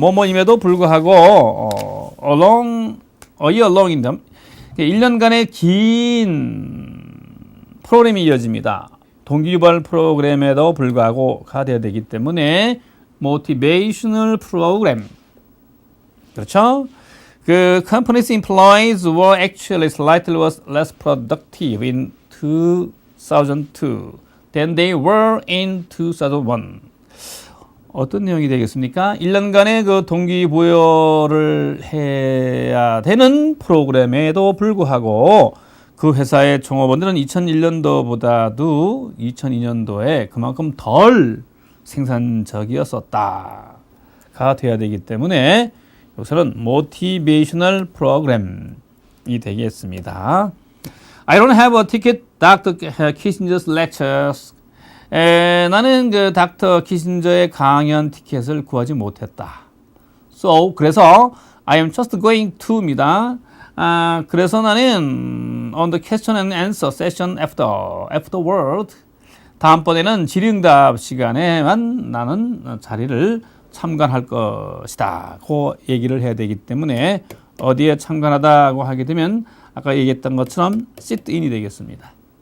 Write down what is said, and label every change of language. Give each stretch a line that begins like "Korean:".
Korean: 뭐뭐임에도 불구하고 a year long in them 1년간의 긴 프로그램이 이어집니다. 동기유발 프로그램에도 불구하고가 되어야 되기 때문에
English: motivational program
Korean: 그렇죠?
English: 그 company's employees were actually slightly less productive in 2002 than they were in 2001.
Korean: 어떤 내용이 되겠습니까? 1년간의 그 동기부여를 해야 되는 프로그램에도 불구하고 그 회사의 종업원들은 2001년도보다도 2002년도에 그만큼 덜 생산적이었었다가 돼야 되기 때문에 여기서는 motivational program이 되겠습니다.
English: I don't have a ticket, Dr. Kissinger's lectures.
Korean: 나는 그 닥터 키신저의 강연 티켓을 구하지 못했다.
English: So, 그래서 I am just going to입니다.
Korean: 그래서 나는
English: on the question and answer session afterward
Korean: 다음번에는 질의응답 시간에만 나는 자리를 참관할 것이다. 그 얘기를 해야 되기 때문에 어디에 참관하다고 하게 되면 아까 얘기했던 것처럼 sit in이 되겠습니다.